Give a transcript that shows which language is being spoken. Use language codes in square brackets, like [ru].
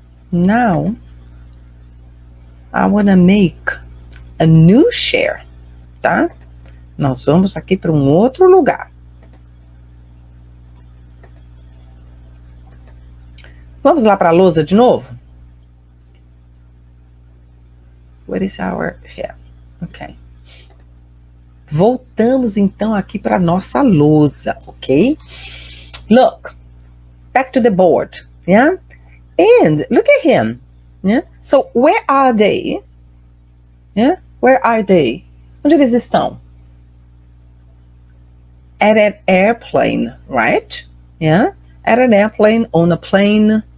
[en] Now, I want to make a new share, tá? [pt] Nós vamos aqui para um outro lugar. Vamos lá para a lousa de novo? [en] Where is our... Here. [pt] Ok. Voltamos então aqui para a nossa lousa, ok? [en] Look, back to the board, yeah? And look at him, yeah? So, where are they? Yeah? Where are they? [pt] Onde eles estão? [en] At an airplane, right? Yeah? At an airplane, on a plane.